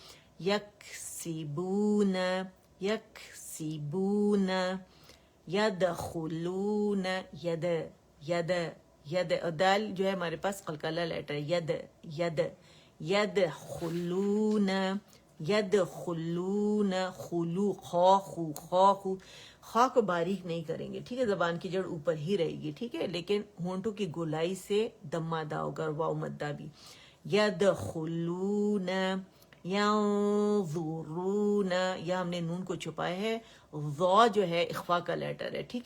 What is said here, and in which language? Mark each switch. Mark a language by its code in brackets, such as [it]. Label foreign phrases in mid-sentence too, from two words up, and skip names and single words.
[ar] یکسبون یکسبون یدخلون ید ید ید، [ur] دال جو ہے ہمارے پاس قلقلہ لیٹر ہے. [ar] ید ید یدخلون یدخلون [ur] خلو خو خو خا کو باریک نہیں کریں گے. ٹھیک ہے. زبان کی جڑ اوپر ہی رہے گی. ٹھیک ہے. لیکن ہونٹوں کی گولائی سے دم ادا ہوگا، اور واو مدہ بھی. [ar] یدخلون ینظرون، [ur] یا ہم نے نون کو چھپایا ہے. ضا جو ہے اخفا کا لیٹر ہے. ٹھیک ہے.